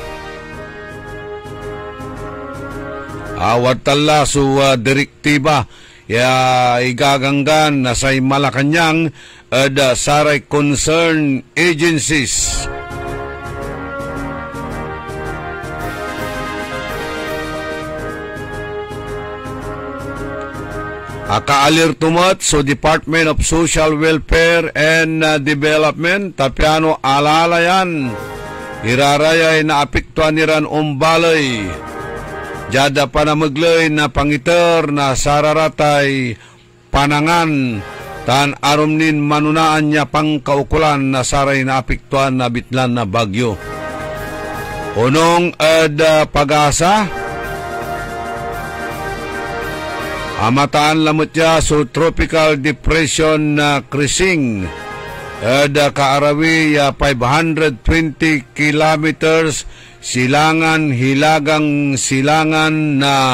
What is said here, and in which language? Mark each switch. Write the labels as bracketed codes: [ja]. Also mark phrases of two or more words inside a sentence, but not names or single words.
[pag] Awat tala su direktiba igaganggan na say Malacanang da saray concerned agencies. Akaalertumat so Department of Social Welfare and Development tapyano alalayan irarayay na apektuan niran umbalay jada panamaglay na pangiter na sararatay panangan tan arumnin manunaan niya pangkaukulan na saray na apektuan na bitlan na bagyo. Unong pag-asa amataan lamot niya so [en] tropical depression [pag] na krising kaarawi 520 kilometers [tl] silangan hilagang silangan [pag] na